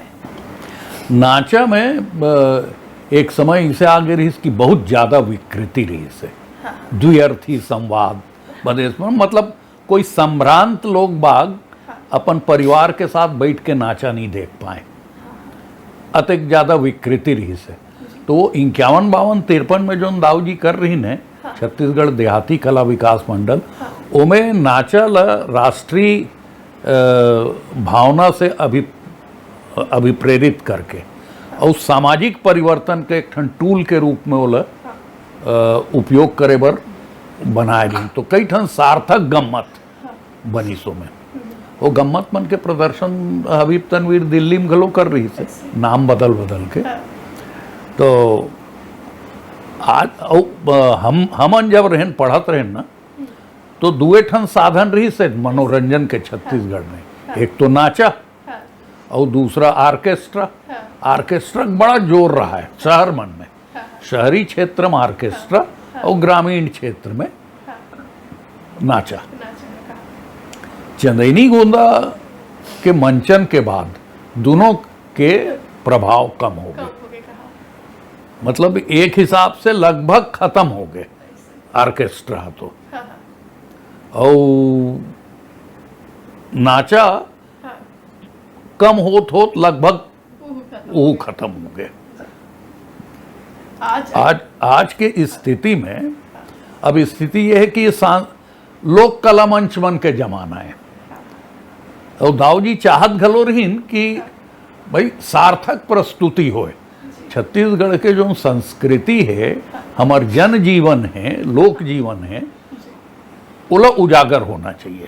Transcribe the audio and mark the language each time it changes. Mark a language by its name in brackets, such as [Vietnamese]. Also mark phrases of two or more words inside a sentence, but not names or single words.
[Chhattisgarhi] नाचा में एक समय इसे आगे रही कि बहुत ज़्यादा विकृति रही से, द्व्यर्थी संवाद बदेश में, मतलब कोई संभ्रांत लोग बाग अपन परिवार के साथ बैठ के नाचा नहीं देख पाए, अतिक ज़्यादा विकृति रही से। तो वो 51, 52, 53 में जो दाऊ जी कर रही ने छत्तीसगढ़ देहाती कला विकास मंडल, ओमें नाचा ल राष्ट्रीय भावना से अभिप्रेरित करके और सामाजिक परिवर्तन के एक ठन टूल के रूप में ओला उपयोग करे बर बनाए गई। तो कई ठन सार्थक गम्मत बनी सो में वो गम्मत मन के प्रदर्शन हबीब तनवीर दिल्ली में घलो कर रही से नाम बदल बदल के। तो आज हमन जब रहन पढ़त रहन ना तो दुए ठन साधन रही से मनोरंजन के छत्तीसगढ़ में, एक तो नाचा और दूसरा ऑर्केस्ट्रा। ऑर्केस्ट्रा बड़ा जोर रहा है शहर मन में, शहरी क्षेत्र में ऑर्केस्ट्रा और ग्रामीण क्षेत्र में नाचा। चंदैनी गोंदा के मंचन के बाद दोनों के प्रभाव कम हो गए, मतलब एक हिसाब से लगभग खत्म हो गए ऑर्केस्ट्रा। तो और नाचा कम होत लगभग वो खत्म हो गए। आज के स्थिति में अब स्थिति यह है कि ये लोक कला मंच मन के जमाना है और दाऊजी चाहत घलो रहीन कि भाई सार्थक प्रस्तुति होए। छत्तीसगढ़ के जो संस्कृति है, हमार जन जीवन है, लोक जीवन है, उला उजागर होना चाहिए।